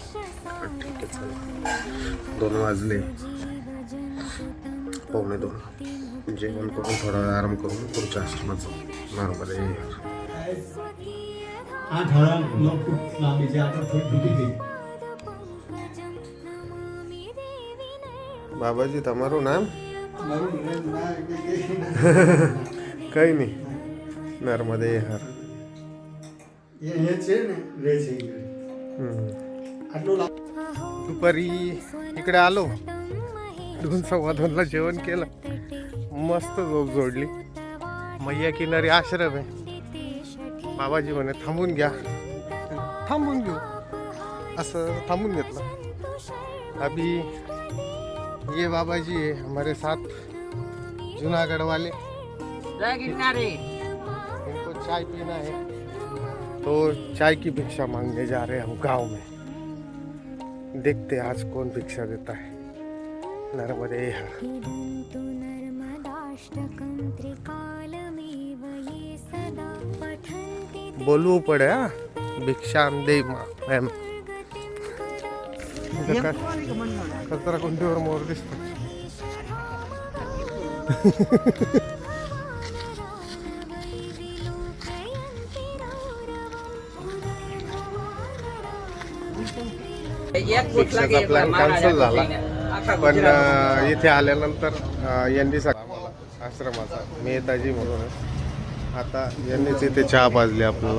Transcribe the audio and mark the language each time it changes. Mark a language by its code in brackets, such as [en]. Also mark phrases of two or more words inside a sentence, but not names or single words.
[mr] ठीक आहे चला. 2 वाजले, 1:45. जेवण करून थोडा वेळ आराम करून पुढच्या आश्रमात जाऊ. [gu] नर्मदे. बाबाजी તમારું નામ? કઈ નહીં. નર્મદે હર. એ છે ને રે છે આટલું [mr] दुपारी इकडे आलो, 2:15 जेवण केलं, मस्त झोप जोडली. मैया किनारी आश्रम आहे. बाबाजी म्हणे थांबून घ्या, थांबून घेऊ, असं थांबून घेतलं. [hi] अभी ये बाबाजी है हमारे साथ, जूनागढ़ वाले. इनको चाय पीना है तो चाय की भिक्षा मांगने जा रहे हैं हम गांव में. देखते हैं आज कौन भिक्षा देता है. नर्मदे हर. [mr] बोलवू पडे हा, भिक्षा दे मॅम. कचरा कोणतीवर मोर दिसतो. भिक्षाचा [en] plan cancel [mr] झाला, पण इथे आल्यानंतर यांनी आम्हाला आश्रमाचा मेहताजी म्हणून आता यांनीच इथे चहा पाजली आपल्याला.